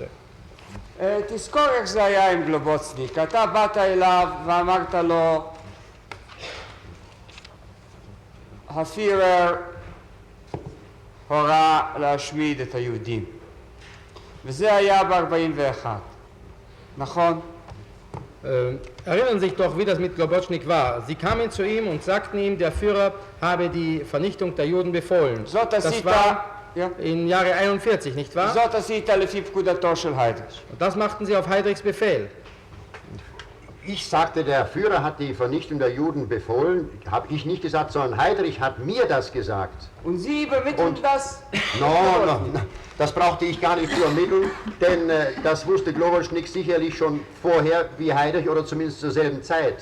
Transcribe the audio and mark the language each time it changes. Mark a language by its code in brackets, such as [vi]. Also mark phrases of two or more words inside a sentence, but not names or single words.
[he] תזכור איך זה היה עם גלובוצניק. אתה באת אליו ואמרת לו, הפירר הורה להשמיד את היהודים. וזה היה ב-41, נכון? [de] Erinnern Sie sich doch, wie das mit Globotschnik war. Sie kamen zu ihm und sagten ihm, der Führer habe die Vernichtung der Juden befohlen. Das war im Jahre 41, nicht wahr? [he] זאת עשית לפי פקודתו של היידריך. [de] Und das machten Sie auf Heydrichs Befehl. Ich sagte, der Führer hat die Vernichtung der Juden befohlen, habe ich nicht gesagt, sondern Heydrich hat mir das gesagt. Und Sie übermitteln das? No, das brauchte ich gar nicht zu ermitteln, denn das wusste Globocnik sicherlich schon vorher wie Heydrich oder zumindest zur selben Zeit.